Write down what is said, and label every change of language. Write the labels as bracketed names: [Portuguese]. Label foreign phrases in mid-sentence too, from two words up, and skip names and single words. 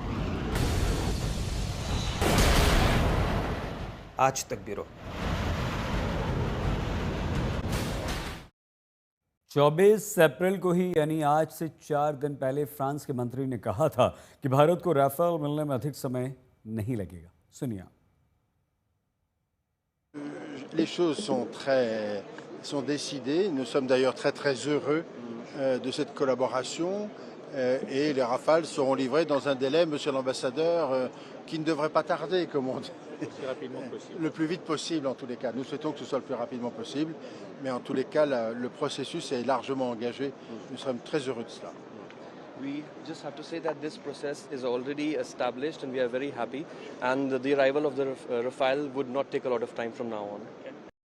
[Hindi] आज तक ब्यूरो। 24 अप्रैल को ही यानी आज से 4 दिन पहले फ्रांस के मंत्री ने कहा था कि भारत को राफेल मिलने में अधिक समय नहीं लगेगा। सुनिए। [French] Les choses sont décidées. Nous sommes d'ailleurs très heureux de cette collaboration et les Rafales seront livrés dans un délai, monsieur l'ambassadeur, qui ne devrait pas tarder, comme on dit. Le plus rapidement possible. Le plus vite possible en tous les cas. Nous souhaitons que ce soit le plus rapidement possible, mais en tous les cas, le processus est largement engagé. Nous sommes très heureux de cela. [English] We just have to say that this process is already established and we are very happy, and the arrival of the Rafale would not take a lot of time from now on.